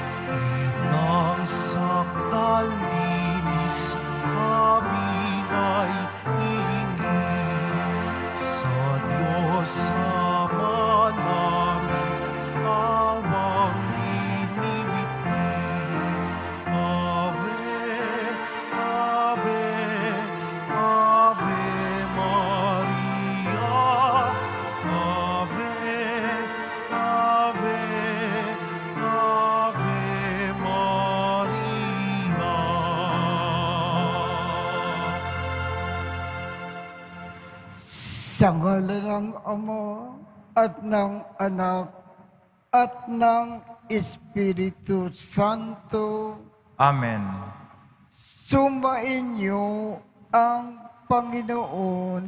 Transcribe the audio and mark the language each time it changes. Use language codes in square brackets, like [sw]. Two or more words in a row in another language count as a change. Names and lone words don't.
[tl] Inang sakdalinis kami ay hingi sa Diyos Ama namin awang hinimiti. [la] Ave, Ave, Ave Maria. Ave, Ave, Ave Maria. [tl] Sa ngalan ng Ama at ng Anak at ng Espiritu Santo, Amen. sumainyo ang Panginoon.